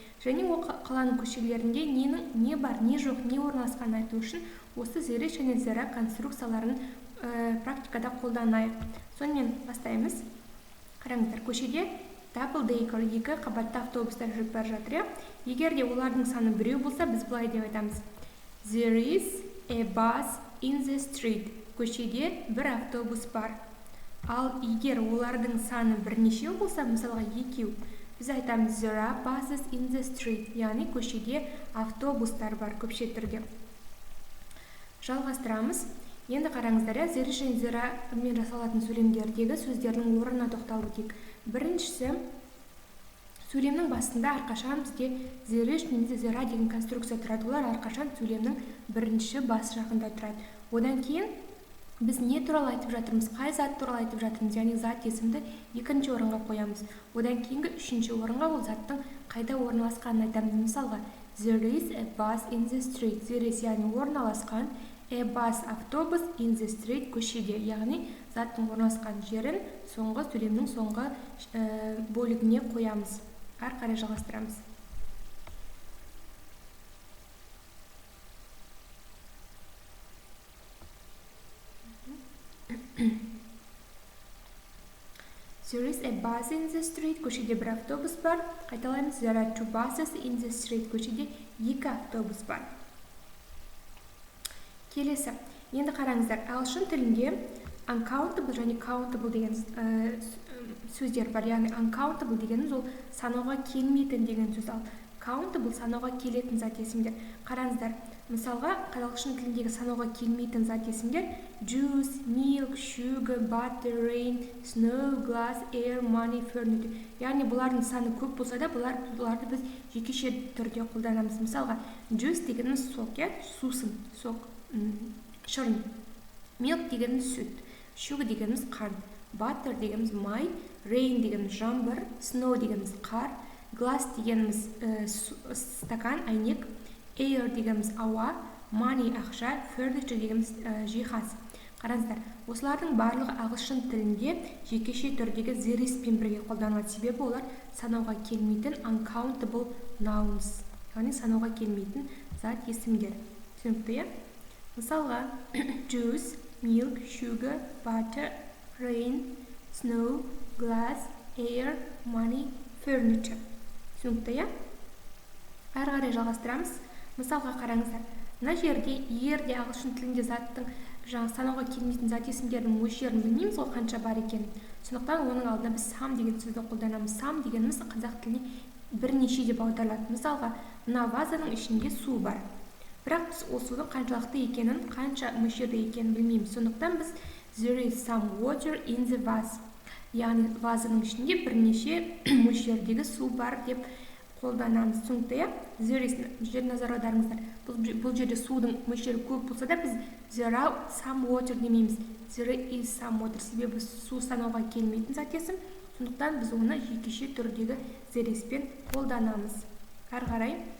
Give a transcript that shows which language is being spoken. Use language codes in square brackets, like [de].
[kk] Және ол қаланың көшелерінде не бар, не жоқ, не орналасқанын айту үшін осы [en] there is [kk] және [en] there are [kk] конструкцияларын практикада қолданайық. Сонымен бастаймыз. Қараңыздар, көшеде double decker, екі қабатты автобустар жүріп бара жатыр. Егер де олардың саны біреу болса, біз былай деп айтамыз. [en] There is a bus in the street. [kk] Көшеде бір автобус бар. Ал егер олардың саны бірнешеу болса, мысалға екеу, біз айтамыз [en] there are buses in the street, [kk] яғни көшеде автобустар бар көпше түрде. Жалғастырамыз. Енді қараңыздар, there is және there are мен жасалатын сөйлемдердегі сөздердің орнына тоқталып өтейік. Біріншісі, сөйлемнің басында әрқашан бізде there is немесе there are деген конструкция тұрады. Олар әрқашан сөйлемнің бірінші бас жағында тұрады. Одан кейін біз не туралы айтып жатырмыз, қай зат туралы айтып жатырмыз, яғни зат есімді екінші орынға қоямыз. Одан кейінгі үшінші орынға ол заттың қайда орналасқанын айтамыз. Мысалға, [en] there is a bus in the street. There is, [kk] яғни орналасқан, [en] a bus [kk] автобус [en] in the street [kk] көшеде, яғни заттың орналасқан жерін соңғы сөйлемнің соңғы бөлігіне қоямыз. Әрі қарай жалғастырамыз. [en] There is a bus in the street. [kk] Көшеде бір автобус бар. Қайталаймыз. [en] There are two buses in the street. [kk] Көшеде екі автобус бар. Келесі. Енді қараңыздар, ағылшын тілінде uncountable және countable деген сөздер бар. Яғни uncountable дегеніміз ол санауға келмейтін деген сөз. Ал countable санауға келетін зат есімдер. Қараңыздар, мысалға ағылшын тіліндегі санауға келмейтін зат есімдер [en] juice, milk, sugar, butter, rain, snow, glass, air, money, furniture. [kk] Яғни бұлардың саны көп болса да, бұларды біз жекеше түрде қолданамыз. Мысалға juice дегеніміз сок, сусын, сок, шырын. Milk дегеніміз сүт, sugar дегеніміз қант, butter дегеніміз май, rain дегеніміз жаңбыр, snow дегеніміз қар, glass дегеніміз стакан, әйнек, air дегеніміз ауа, money ақша, furniture дегеніміз жиһаз. Қараңыздар, осылардың барлығы ағылшын тілінде жекеше түрдегі there-iспен бірге қолданылады. Себебі олар санауға келмейтін [en] uncountable nouns, [kk] яғни санауға келмейтін зат есімдер. Түсінікті? Мысалға [en] juice, milk, sugar, butter, rain, snow, glass, air, money, furniture. [kk] Түсінікті? Әрі қарай жалғастырамыз. Мысалға қараңыздар, мына жерде егерде ағылшын тілінде заттың санауға келмейтін зат есімдердің мөлшерін білмейміз ғой қанша бар екенін. Сондықтан оның алдына біз some деген сөзді қолданамыз. Some дегеніміз қазақ тіліне бірнеше деп аударылады. Мысалға, мына вазаның ішінде су бар. Бірақ біз ол судың қаншалықты екенін, қанша мөлшерде екенін білмейміз. Сондықтан біз [en] there is some water in the vase. [kk] Яғни вазаның ішінде бірнеше мөлшердегі су бар деп қолданамыз. Түсінікті? There is жерде назар аударыңыздар. Бұл жерде судың мөлшері көп болса да, біз [en] there are some water [kk] демейміз. [en] There is some water. [kk] Себебі су санауға келмейтін зат есім. Сондықтан біз оны жекеше түрдегі there is-пен қолданамыз. Әрі қарай.